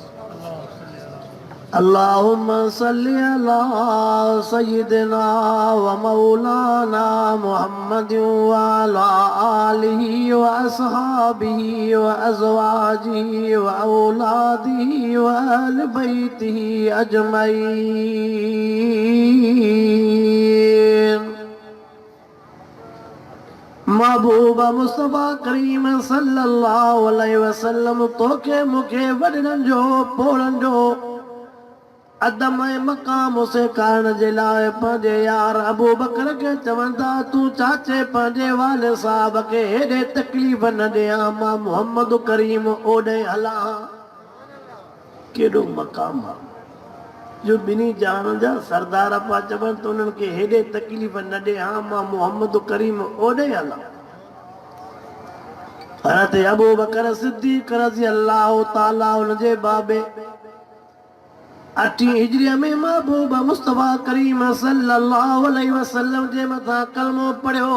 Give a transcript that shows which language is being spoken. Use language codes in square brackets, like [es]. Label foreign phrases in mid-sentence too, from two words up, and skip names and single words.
[ar] اللهم صل على سيدنا ومولانا محمد وعلى آله وأصحابه وأزواجه وأولاده وأهل بيته أجمعين. [sd] महबूबा मुस्तफा करीम [ar] صلى الله عليه وسلم [sd] तोखे मुखे वडन जो पोड़न जो अदम मकाम से कारण जे लाइ पंहिंजे यार अबू बकर के चवंदा तू चाचे पंहिंजे वाले साहब के हेॾे तकलीफ़ न ॾियां, मां मोहम्मद करीम ओॾे हलां। केॾो मकाम आहे जो ॿिन्ही जान जा सरदार पा चवनि त उन्हनि खे हेॾे तकलीफ़ न ॾियां, मां मोहम्मद करीम ओॾे हलां। हज़रत अबू बकर सिद्दीक़ [ar] رضي الله تعالى [sd] उन जे बाबे 8 हिजरीअ में महबूब मुस्तफा करीम [ar] صلى الله عليه وسلم [sd] जे मथां कलमो पढ़ियो।